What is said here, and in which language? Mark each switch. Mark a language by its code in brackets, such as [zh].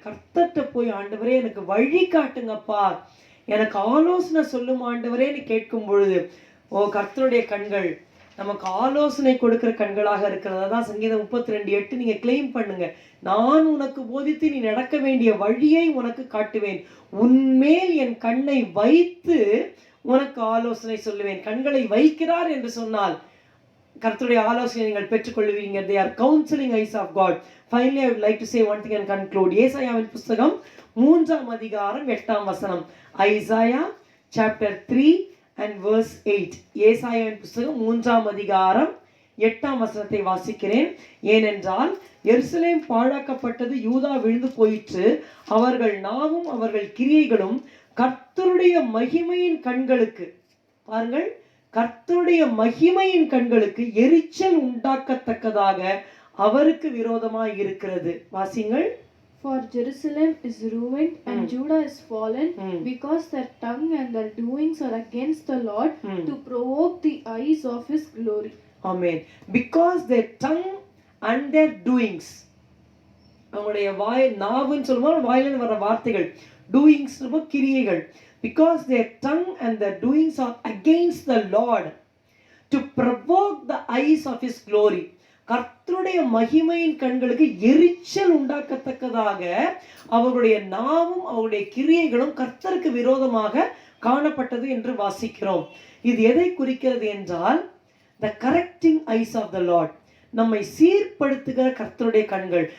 [ta] கர்த்தர்கிட்ட போய் ஆண்டவரே எனக்கு வழி காட்டுங்கப்பா, எனக்கு ஆலோசனை சொல்லும் ஆண்டவரேன்னு கேட்கும் பொழுது, ஓ கர்த்தருடைய கண்கள் நமக்கு ஆலோசனை கொடுக்கிற கண்களாக இருக்கிறதா தான் சங்கீதம் 32:8 நீங்க கிளைம் பண்ணுங்க. நான் உனக்கு போதித்து நீ நடக்க வேண்டிய வழியை உனக்கு காட்டுவேன், உன்மேல் என் கண்ணை வைத்து உனக்கு ஆலோசனை சொல்லுவேன். கண்களை வைக்கிறார் என்று சொன்னால் கர்த்தருடைய ஆலோசனை நீங்கள் பெற்றுக்கொள்வீங்க. [en] They are counseling eyes of God. Finally, I would like to say one thing and conclude. [ta] ஏசாயாவின் புத்தகம் 3ஆம் அதிகாரம் 8ஆம் வசனம். [en] Isaiah chapter 3 and verse 8. [ta] ஏசாயாவின் புத்தகம் 3ஆம் அதிகாரம் 8ஆம் வசனத்தை வாசிக்கிறேன். ஏனென்றால் எருசலேம் பாழாக்கப்பட்டது, யூதா விழுந்து போயிற்று, அவர்கள் நாவும் அவர்கள் கிரியைகளும் கர்த்தருடைய மகிமையின் கண்களுக்கு, பாருங்கள், கர்த்தருடைய மகிமையின் கண்களுக்கு எரிச்சல் உண்டாக்கத்தக்கதாக அவருக்கு விரோதமாய் இருக்கிறது. வாசிங்கள். [en] For Jerusalem is ruined and Judah is fallen, because their tongue and their doings are against the Lord, to provoke the eyes of his glory. Amen. Because their tongue and their doings, [ta] அவங்களுடைய வாய், நாவுன்னு சொல்லும்போது வாயிலிருந்து வர வார்த்தைகள், [en] doings [ta] கிரியைகள், [en] because their tongue and their doings are against the Lord, to provoke the eyes of his glory. [ta] கர்த்தருடைய மகிமையின் கண்களுக்கு எரிச்சல் உண்டாக்கத்தக்கதாக அவருடைய நாவும் அவருடைய கிரியைகளும் கர்த்தருக்கு விரோதமாக காணப்பட்டது என்று வாசிக்கிறோம். இது எதை குறிக்கிறது என்றால், [en] the correcting eyes of the Lord, [ta] நம்மை சீர்படுத்துகிற கர்த்தருடைய கண்கள்.